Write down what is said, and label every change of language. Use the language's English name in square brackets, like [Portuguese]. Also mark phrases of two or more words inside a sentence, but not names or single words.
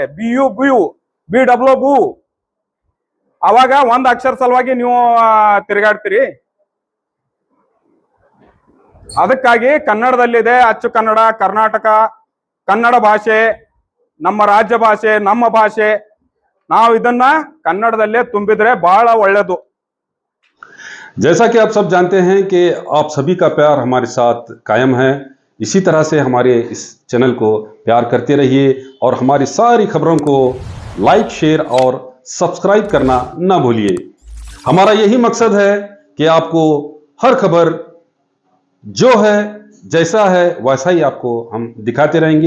[Kannada] BU BW ಅವಾಗ ಒಂದ್ ಅಕ್ಷರ ಸಲುವಾಗಿ ನೀವು ತಿರುಗಾಡ್ತೀರಿ. ಅದಕ್ಕಾಗಿ ಕನ್ನಡದಲ್ಲಿದೆ ಅಚ್ಚು ಕನ್ನಡ, ಕರ್ನಾಟಕ, ಕನ್ನಡ ಭಾಷೆ, ನಮ್ಮ ರಾಜ್ಯ ಭಾಷೆ, ನಮ್ಮ ಭಾಷೆ. ನಾವು ಇದನ್ನ ಕನ್ನಡದಲ್ಲೇ ತುಂಬಿದ್ರೆ ಬಹಳ ಒಳ್ಳೆದು. [Hindi] जैसा कि आप सब जानते हैं कि आप सभी का प्यार हमारे साथ कायम है। इसी तरह से हमारे इस चैनल को प्यार करते रहिए और हमारी सारी खबरों को लाइक, शेयर और सब्सक्राइब करना ना भूलिए। हमारा यही मकसद है कि आपको हर खबर जो है जैसा है वैसा ही आपको हम दिखाते रहेंगे।